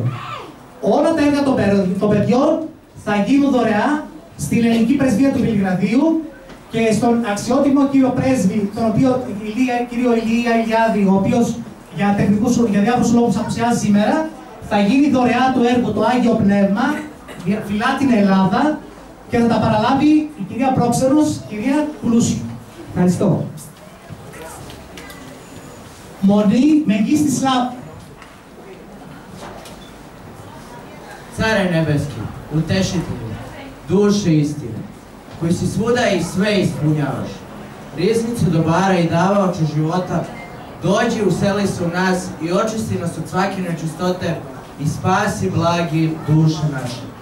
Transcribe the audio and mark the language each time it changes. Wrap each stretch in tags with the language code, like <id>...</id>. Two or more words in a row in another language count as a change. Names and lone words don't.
<el>Όλα τα έργα των παιδιών θα γίνουν δωρεά στην Ελληνική Πρεσβεία του Βελιγραδίου και στον αξιότιμο κύριο πρέσβη, τον οποίο κύριο Ηλία Ηλιάδη, ο οποίος για διάφορους λόγους απουσιάζει σήμερα, θα γίνει δωρεά το έργο το Άγιο Πνεύμα, φυλά την Ελλάδα και θα τα παραλάβει η κυρία Πρόξενος, κυρία Κουλούση. Ευχαριστώ. Μονή Μεγίστη Σλάβ.</el> <sr>Care nebeski, utešitelju, duše istine, koji si svuda i sve ispunjavaš, riznicu dobara i davaoče života, dođi, useli se u nas i očisti nas od svake nečistote i spasi blagi duše naše.</sr>